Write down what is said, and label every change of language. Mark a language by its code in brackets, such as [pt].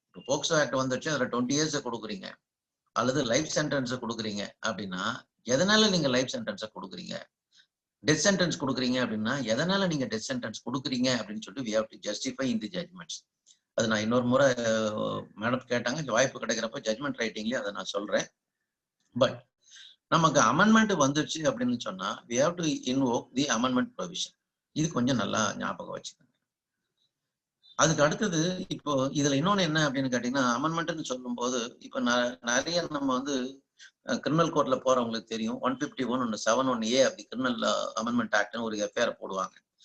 [ta] இப்போ POCSO act வந்துச்சு, அதுல 20 years கொடுக்குறீங்க அல்லது லைஃப் சென்டென்ஸை கொடுக்குறீங்க அப்படின்னா எதனால நீங்க லைஃப் சென்டென்ஸை கொடுக்குறீங்க, டெத் சென்டென்ஸ் கொடுக்குறீங்க அப்படின்னா எதனால நீங்க டெத் சென்டென்ஸ் கொடுக்குறீங்க அப்படின்னு சொல்லிட்டு [en] we have to justify in the judgments. [ta] அது நான் இன்னொரு முறை மேடம் கேட்டாங்க, வாய்ப்பு கிடைக்கிறப்ப ஜட்மெண்ட் ரைட்டிங்லயே அதை நான் சொல்றேன். [en] but [ta] நமக்கு அமெண்ட்மெண்ட் வந்துருச்சு அப்படின்னு சொன்னா [en] we have to invoke the amendment provision. [ta] இது கொஞ்சம் நல்லா ஞாபகம் வச்சுக்கோங்க. அதுக்கு அடுத்தது இப்போ இதுல இன்னொன்னு என்ன அப்படின்னு கேட்டீங்கன்னா, அமெண்ட்மெண்ட்னு சொல்லும் போது இப்போ நிறைய நம்ம வந்து கிரிமினல் கோர்ட்ல போறவங்களுக்கு தெரியும், 151 71A அப்படி கிரிமினல் அமெண்ட்மெண்ட் ஆக்ட்னு ஒரு எஃப்ஐஆர் போடுவாங்க.